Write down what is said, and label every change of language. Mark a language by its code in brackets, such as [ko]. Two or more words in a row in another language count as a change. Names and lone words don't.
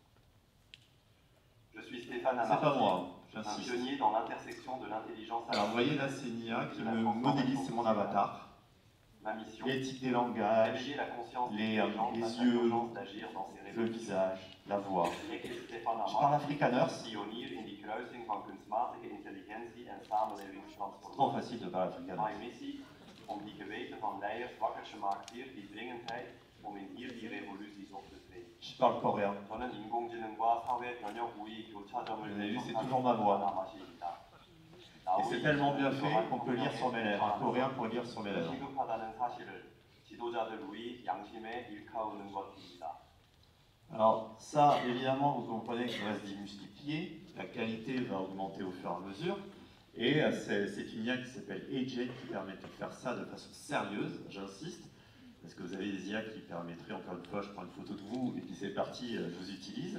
[fr] Je suis Stéphane C'est pas moi, un j'insiste. pionnier dans l'intersection de l'intelligence Alors vous voyez là, c'est une IA qui me modélise, c'est mon avatar. Ma mission, L'éthique des langages, réveiller la conscience les des gens face à yeux, l'urgence d'agir dans ces le réseaux. visage, la voix. [af] Ik is Stefan [fr] Je parle Amar, afrikaner, [af] pionier in die kruising van kunstmatige intelligentie en samenlevingstransformatie. [fr] trop facile de parler afrikaner. [af] Mijn missie om die geweten van leiders wakker te maken hier, die dringendheid om in hier die revoluties op te treden. [fr] Je parle coréen. [ko] 저는 인공지능과 사회 변혁 우위 교차점을 [fr] Vous avez vu, c'est toujours ma voix. Et c'est tellement bien fait qu'on peut lire sur mes lèvres. Un coréen peut lire sur mes lèvres. [ko] 시급하다는 사실을 지도자들 우리 양심에 일깨우는 것입니다. [fr] Alors ça, évidemment, vous comprenez que ça va se démultiplier, la qualité va augmenter au fur et à mesure, et c'est une IA qui s'appelle Agent qui permet de faire ça de façon sérieuse, j'insiste, parce que vous avez des IA qui permettraient, encore une fois, je prends une photo de vous, et puis c'est parti, je vous utilise.